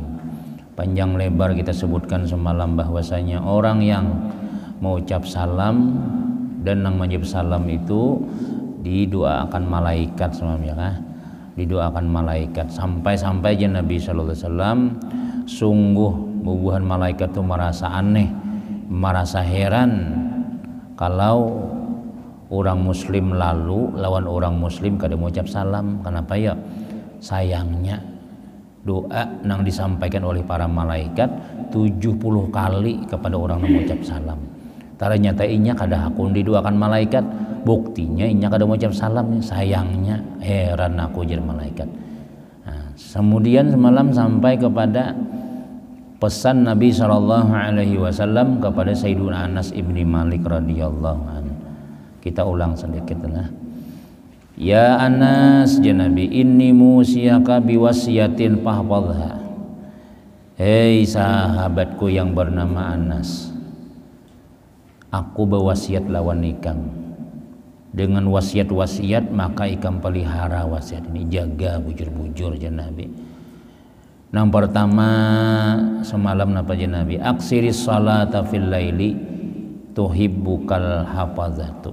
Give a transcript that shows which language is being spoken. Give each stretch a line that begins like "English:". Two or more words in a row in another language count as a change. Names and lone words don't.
Indonesian: Panjang lebar kita sebutkan semalam bahwasanya orang yang mengucap salam dan yang menjawab salam itu didoakan malaikat semuanya, didoakan malaikat, sampai-sampai aja Nabi
Arabic: sallallahu alaihi wasallam
Indonesian: sungguh bubuhan malaikat itu merasa aneh, merasa heran kalau orang muslim lalu lawan orang muslim kada mengucap salam. Kenapa ya? Sayangnya doa yang disampaikan oleh para malaikat 70 kali kepada orang yang mengucap salam.
Banjar: Ternyata inya kada hakun didoakan malaikat, buktinya inya kada mengucap salam.
Indonesian: Sayangnya heran aku jadi malaikat. Nah, kemudian semalam sampai kepada pesan Nabi SAW kepada Sayyiduna Anas ibni Malik
Arabic: radhiyallahu anhu.
Indonesian: Kita ulang sedikit lah.
Arabic: Ya Anas, ya Nabi, inni musiyaka biwasiyatin fahfadha.
Indonesian: Hei sahabatku yang bernama Anas,
Banjar: Aku berwasiat lawan ikam. Dengan wasiat-wasiat maka ikam pelihara wasiat ini, jaga bujur-bujur jan Nabi. Yang pertama semalam napa jan Nabi,
Arabic: aksiris salata fil laili tuhibbukal hafazatu.